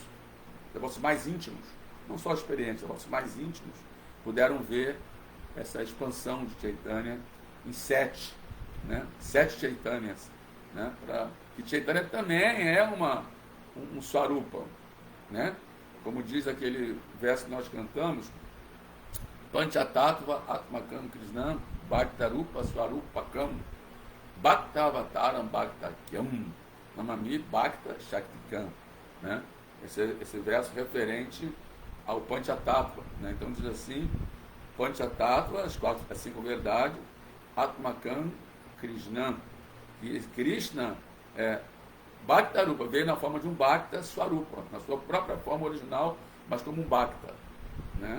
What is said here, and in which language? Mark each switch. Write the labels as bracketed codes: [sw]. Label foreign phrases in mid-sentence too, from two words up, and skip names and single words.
[pt] Os devotos mais íntimos, não só experientes, os devotos mais íntimos puderam ver essa expansão de Chaitanya em 7, né? 7 Chaitanyas, né? Que Chaitanya também é um Swarupa, né? Como diz aquele verso que nós cantamos, [sa] Panchatattva Atmakam Krishnam Bhaktarupa Swarupakam Bhaktavataram Bhaktakyam Namami Bhakta Shaktikam, [pt] né? Esse verso referente ao Panchatattva, né? Então diz assim, Panchatattva, as 5 verdades, [sa] Atmakam Krishnam, [pt] e [sa] Krishna Bhaktarupa, [pt] veio na forma de um [sa] Bhakta Swarupa, [pt] na sua própria forma original, mas como um Bhakta, né?